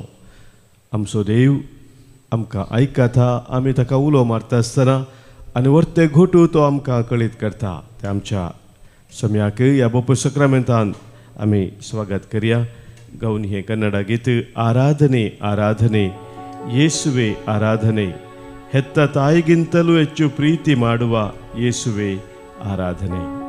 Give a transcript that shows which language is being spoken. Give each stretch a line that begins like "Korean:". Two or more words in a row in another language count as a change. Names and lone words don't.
Konkani: आमचो देव आमकां आयकता, आमी ताका उलो मारता आसतना आनी वर्ते घोटू तो आमकां कळीत करता. ते आमच्या सम्याक ह्या बोप सक्रामेंतान आमी स्वागत करया. गावन हे कन्नड गीत
Kannada: ಆರಾಧನೆ ಆರಾಧನೆ ಯೇಸುವೆ ಆರಾಧನೆ, ಹೆತ್ತ ತಾಯಿಗಿಂತಲೂ ಹೆಚ್ಚು ಪ್ರೀತಿ ಮಾಡುವ ಯೇಸುವೆ ಆರಾಧನೆ.